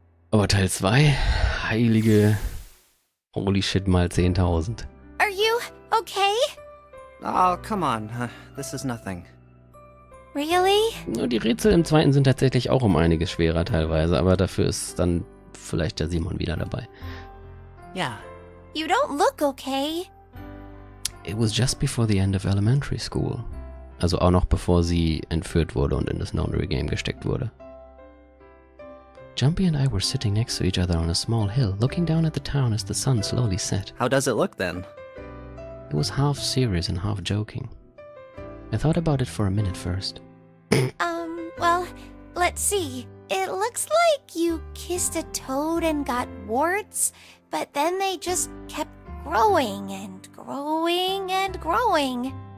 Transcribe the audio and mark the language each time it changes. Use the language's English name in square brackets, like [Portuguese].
[German] Aber Teil 2, heilige [English] holy shit [German] mal 10.000. [English] Are you okay? Oh, come on. This is nothing. Really? [German] Nur die Rätsel im zweiten sind tatsächlich auch um einiges schwerer teilweise, aber dafür ist dann vielleicht der Simon wieder dabei. [English] Yeah. You don't look okay. It was just before the end of elementary school. [German] Also auch noch bevor sie entführt wurde und in das Nonary Game gesteckt wurde. [English] Jumpy and I were sitting next to each other on a small hill, looking down at the town as the sun slowly set. How does it look then? It was half serious and half joking. I thought about it for a minute first. Well, let's see. It looks like you kissed a toad and got warts, but then they just kept growing and growing and growing.